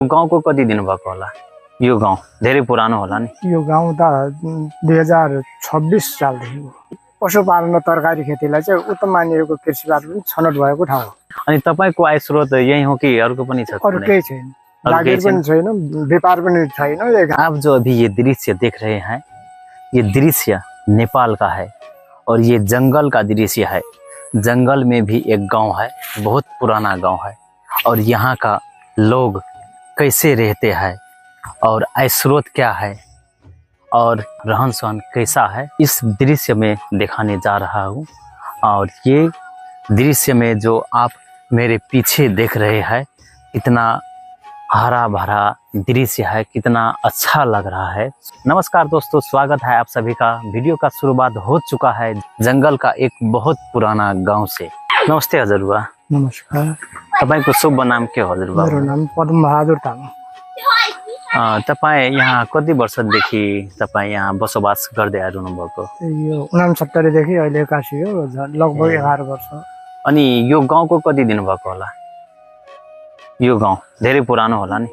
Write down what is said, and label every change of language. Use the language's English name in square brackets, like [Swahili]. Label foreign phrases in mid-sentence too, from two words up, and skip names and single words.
[Nepali] गाउँको कति दिन भएको होला? यो गाउँ धेरै पुरानो होला नि। यो गाउँ त 2026 सालदेखि हो। पशुपालन र तरकारी खेतीलाई चाहिँ उत्तम मानिएको कृषिबाट पनि छनौट भएको ठाउँ हो। अनि तपाईको आय स्रोत यही हो कि अर्को पनि छ? अरू केही छैन, जागिर पनि छैन, व्यापार पनि छैन। [Hindi] आप जो अभी ये दृश्य देख रहे हैं, ये दृश्य नेपाल का है और ये जंगल का दृश्य है। जंगल में भी एक गांव है, बहुत पुराना गांव है और यहाँ का लोग कैसे रहते हैं और आय स्रोत क्या है और रहन सहन कैसा है, इस दृश्य में दिखाने जा रहा हूँ। और ये दृश्य में जो आप मेरे पीछे देख रहे हैं, कितना हरा भरा दृश्य है, कितना अच्छा लग रहा है। नमस्कार दोस्तों, स्वागत है आप सभी का। वीडियो का शुरुआत हो चुका है जंगल का एक बहुत पुराना गांव से। [Nepali] नमस्ते हजुरबा। नमस्कार। तपाईको शुभ नाम के हो हजुरबा? मेरो नाम पद्म बहादुर तामाङ। तपाईँ यहाँ कति वर्षदेखि तपाईँ यहाँ बसोबास गर्दै आइरहनु भएको? यो 69 देखि अहिले 81 हो, लगभग 11 वर्ष। अनि यो गाउँको कति दिन भएको होला? यो गाउँ धेरै पुरानो होला नि।